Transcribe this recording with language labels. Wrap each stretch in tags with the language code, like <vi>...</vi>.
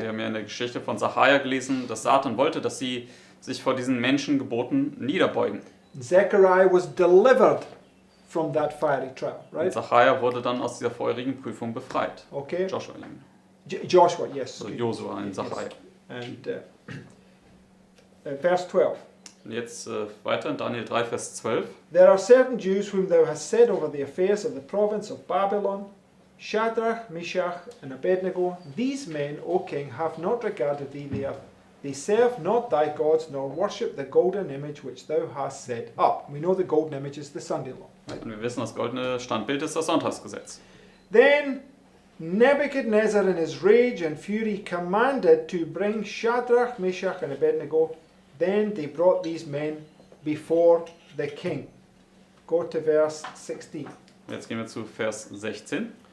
<de>Wir haben ja in der Geschichte von Sacharja gelesen, dass Satan wollte, dass sie sich vor diesen Menschengeboten niederbeugen.</de> <en>Zechariah was delivered from that fiery trial,</en> <de>Und</de> <en>right?</en> <de>Sacharja wurde dann aus dieser feurigen Prüfung befreit.</de> <en>Okay. Joshua, Joshua, yes.</en> <de>also Josua in</de> <en>Yes.</en> <de>Sacharja.</de> <en>And verse 12.</en> <de>Und jetzt weiter in Daniel 3, Vers 12.</de> <en>There are certain Jews whom thou hast set over the affairs of the province of Babylon, Shadrach, Meshach, and Abednego. These men, O king, have not regarded thee. They serve not thy gods, nor worship the golden image which thou hast set up. We know the golden image is the Sunday law.</en> <de>Und wir wissen, das goldene Standbild ist das Sonntagsgesetz.</de> <en>Then Nebuchadnezzar in his rage and fury commanded to bring Shadrach, Meshach, and Abednego. Then they brought these men before the king. Go to verse 16.</en> <de>Jetzt gehen wir zu Vers 16.</de>